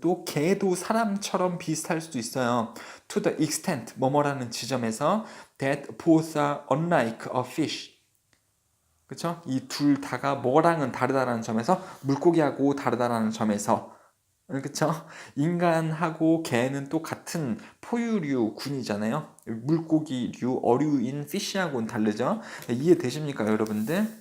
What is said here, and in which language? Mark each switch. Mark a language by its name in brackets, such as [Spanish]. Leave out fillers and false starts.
[Korean] 또 개도 사람처럼 비슷할 수도 있어요. [English] To the extent [Korean] 뭐뭐라는 지점에서 [English] that both are unlike a fish. [Korean] 그쵸? 이 둘 다가 뭐랑은 다르다라는 점에서 물고기하고 다르다라는 점에서 그쵸? 인간하고 개는 또 같은 포유류 군이잖아요. 물고기류 어류인 피쉬하고는 다르죠. 이해되십니까, 여러분들?